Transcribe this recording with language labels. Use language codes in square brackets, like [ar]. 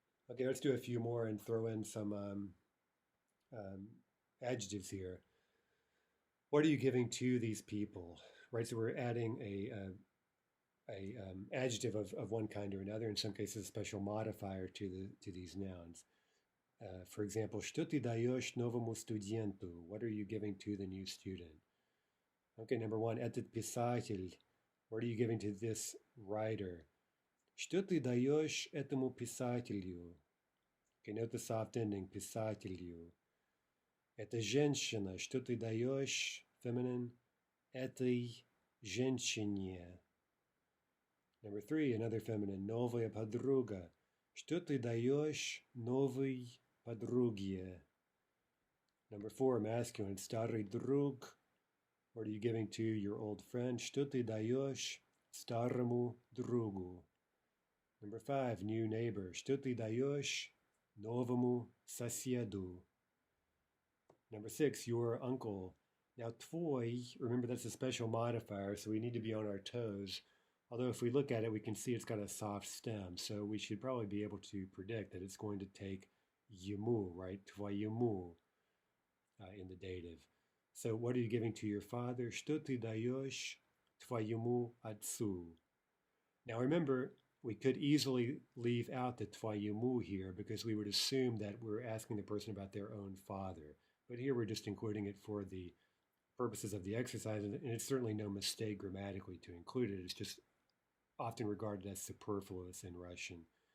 [en] Okay, let's do a few more and throw in some adjectives here. What are you giving to these people, right? So we're adding a adjective of one kind or another. In some cases, a special modifier to these nouns. For example, [ru] что ты даешь новому студенту? [en] What are you giving to the new student? Okay, number 1, [ru] этот писатель. [en] What are you giving to this writer? [ru] Что ты даешь этому писателю? [en] Okay, note the soft ending, писателю. [ru] Это женщина. Что ты даешь, feminine, этой женщине? [en] Number 3, another feminine, [ru] новая подруга. Что ты даешь новой подруге. [en] Number 4, masculine, [ru] старый друг. [en] What are you giving to your old friend? [ru] Что ты даешь старому другу? [en] Number 5, new neighbor. [ru] Что ты даешь новому соседу? [en] Number 6, your uncle. Now, твой, remember that's a special modifier, so we need to be on our toes. Although if we look at it, we can see it's got a soft stem, so we should probably be able to predict that it's going to take ему, right? Твоему in the dative. So what are you giving to your father? [ru] Что ты даешь твоему отцу? [en] Now remember, we could easily leave out the твоему here because we would assume that we're asking the person about their own father. But here we're just including it for the purposes of the exercise, and it's certainly no mistake grammatically to include it. It's just often regarded as superfluous in Russian.